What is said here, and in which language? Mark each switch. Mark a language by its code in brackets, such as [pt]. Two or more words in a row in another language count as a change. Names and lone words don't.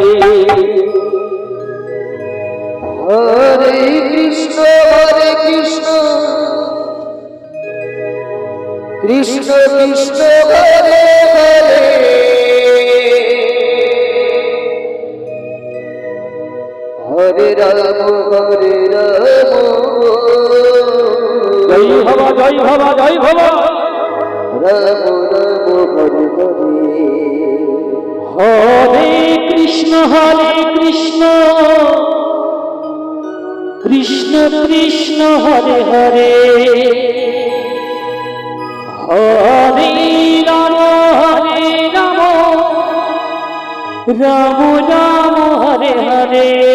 [sa] Hare Krishna, Krishna Krishna, Hare Hare, Hare Rama, Hare Rama, [bn] জয় ভবা জয় ভবা জয় ভবা [sa] Rama Rama, Hare Hare. হরে কৃষ্ণ কৃষ্ণ কৃষ্ণ হরে হরে হরে রাম রাম রাম হরে হরে